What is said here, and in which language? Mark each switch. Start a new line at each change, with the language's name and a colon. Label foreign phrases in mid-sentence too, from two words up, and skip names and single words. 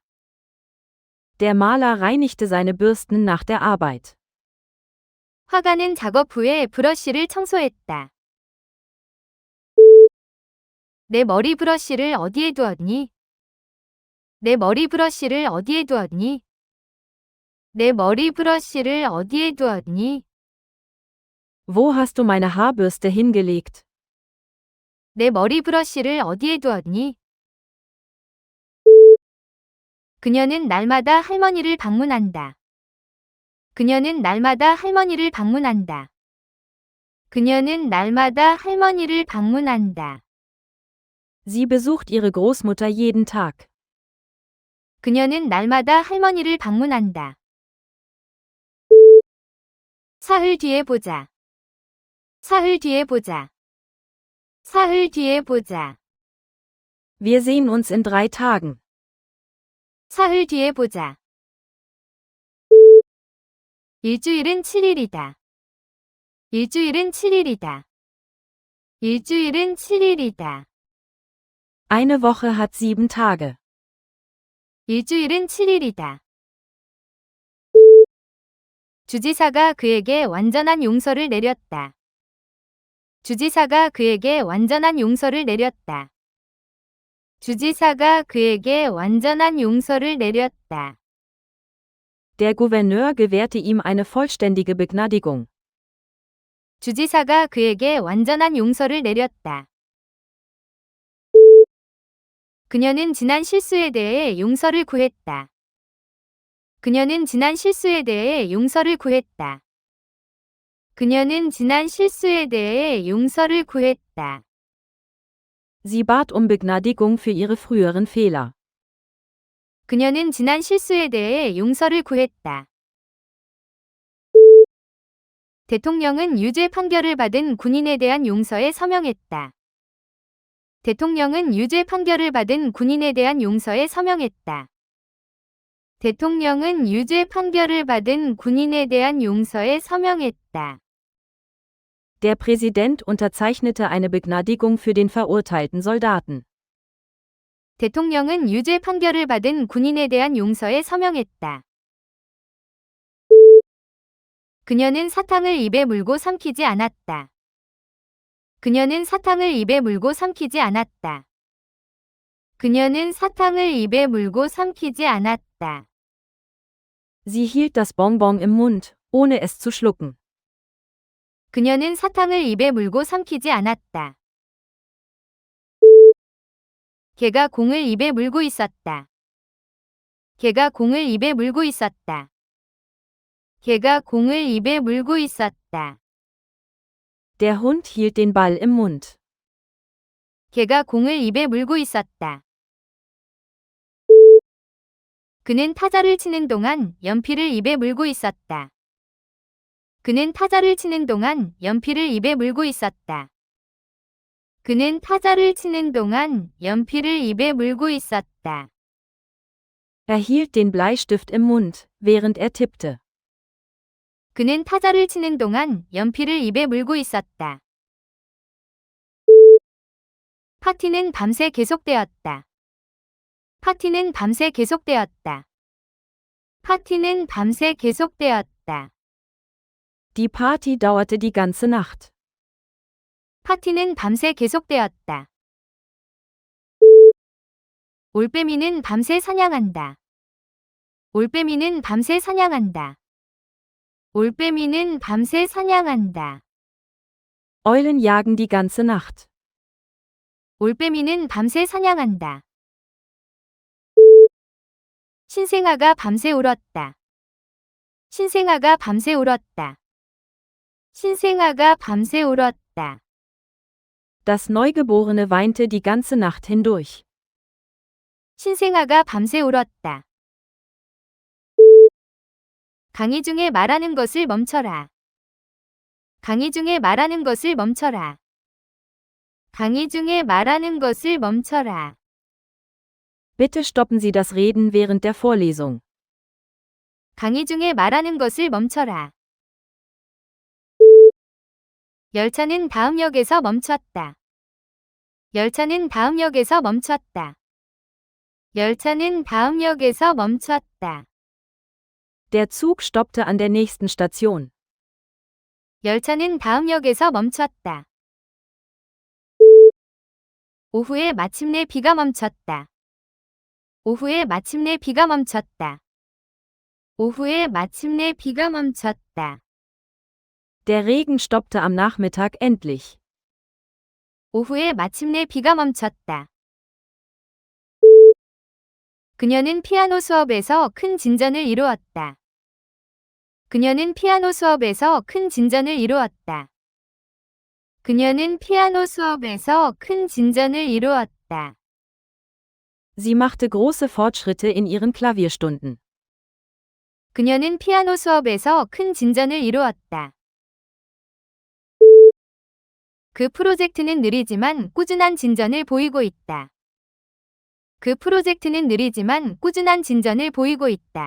German: Der Maler reinigte seine Bürsten nach der Arbeit.
Korean: 화가는 작업 후에 브러쉬를 청소했다. 내 머리 브러쉬를 어디에 두었니? 내 머리 브러쉬를 어디에 두었니? 내 머리 브러쉬를 어디에 두었니?
German: Wo hast du meine Haarbürste hingelegt?
Korean: 내 머리 브러쉬를 어디에 두었니? 그녀는 날마다 할머니를 방문한다. 그녀는 날마다 할머니를 방문한다. 그녀는 날마다 할머니를 방문한다.
German: Sie besucht ihre Großmutter jeden Tag.
Korean: 그녀는 날마다 할머니를 방문한다. 사흘 뒤에 보자. 사흘 뒤에 보자. 사흘 뒤에 보자.
German: Wir sehen uns in 3 Tagen.
Korean: 사흘 뒤에 보자. 일주일은 7일이다. 일주일은 7일이다. 일주일은 7일이다.
German: Eine Woche hat 7 Tage.
Korean: 일주일은 7일이다. 주지사가 그에게 완전한 용서를 내렸다. 주지사가 그에게 완전한 용서를 내렸다. 주지사가 그에게 완전한 용서를 내렸다.
German: Der Gouverneur gewährte ihm eine vollständige Begnadigung.
Korean: 주지사가 그에게 완전한 용서를 내렸다. 그녀는 지난 실수에 대해 용서를 구했다. 그녀는 지난 실수에 대해 용서를 구했다. 그녀는 지난 실수에 대해 용서를 구했다.
German: Sie bat um Begnadigung für ihre früheren Fehler.
Korean: 그녀는 지난 실수에 대해 용서를 구했다. 대통령은 유죄 판결을 받은 군인에 대한 용서에 서명했다. 대통령은 유죄 판결을 받은 군인에 대한 용서에 서명했다. 대통령은 유죄 판결을 받은 군인에 대한 용서에 서명했다.
German: Der Präsident unterzeichnete eine Begnadigung für den verurteilten Soldaten.
Korean: 대통령은 유죄 판결을 받은 군인에 대한 용서에 서명했다. 그녀는 사탕을 입에 물고 삼키지 않았다. 그녀는 사탕을 입에 물고 삼키지 않았다. 그녀는 사탕을 입에 물고 삼키지 않았다.
German: Sie hielt das Bonbon im Mund, ohne es zu schlucken.
Korean: 그녀는 사탕을 입에 물고 삼키지 않았다. 걔가 공을 입에 물고 있었다. 걔가 공을 입에 물고 있었다. 걔가 공을 입에 물고 있었다.
German: Der Hund hielt den Ball im Mund.
Korean: 걔가 공을 입에 물고 있었다. 그는 타자를 치는 동안 연필을 입에 물고 있었다. 그는 타자를 치는 동안 연필을 입에 물고 있었다. 그는 타자를 치는 동안 연필을 입에 물고 있었다.
German: Er hielt den Bleistift im Mund, während er tippte.
Korean: 그는 타자를 치는 동안 연필을 입에 물고 있었다. 파티는 밤새 계속되었다. 파티는 밤새 계속되었다. 파티는 밤새 계속되었다.
German: Die Party dauerte die ganze Nacht.
Korean: 파티는 밤새 계속되었다. 올빼미는 밤새 사냥한다. 올빼미는 밤새 사냥한다. 올빼미는 밤새 사냥한다.
German: Eulen jagen die ganze Nacht.
Korean: 올빼미는 밤새 사냥한다. 신생아가 밤새 울었다. 신생아가 밤새 울었다. 신생아가 밤새 울었다.
German: Das Neugeborene weinte die ganze Nacht hindurch.
Korean: 신생아가 밤새 울었다. 강의 중에 말하는 것을 멈춰라. 강의 중에 말하는 것을 멈춰라. 강의 중에 말하는 것을 멈춰라.
German: Bitte stoppen Sie das Reden während der Vorlesung.
Korean: 강의 중에 말하는 것을 멈춰라. 열차는 다음 역에서 멈췄다. 열차는 다음 역에서 멈췄다. 열차는 다음 역에서 멈췄다.
German: Der Zug stoppte an der nächsten Station.
Korean: 열차는 다음 역에서 멈췄다. 오후에 마침내 비가 멈췄다. 오후에 마침내 비가 멈췄다. 오후에 마침내 비가 멈췄다.
German: Der Regen stoppte am Nachmittag endlich.
Korean: 오후에 마침내 비가 멈췄다. 그녀는 피아노 수업에서 큰 진전을 이루었다. 그녀는 피아노 수업에서 큰 진전을 이루었다. 그녀는 피아노 수업에서 큰 진전을 이루었다.
German: Sie machte große Fortschritte in ihren Klavierstunden.
Korean: 그녀는 피아노 수업에서 큰 진전을 이루었다. 그 프로젝트는 느리지만 꾸준한 진전을 보이고 있다. 그 프로젝트는 느리지만 꾸준한 진전을 보이고 있다.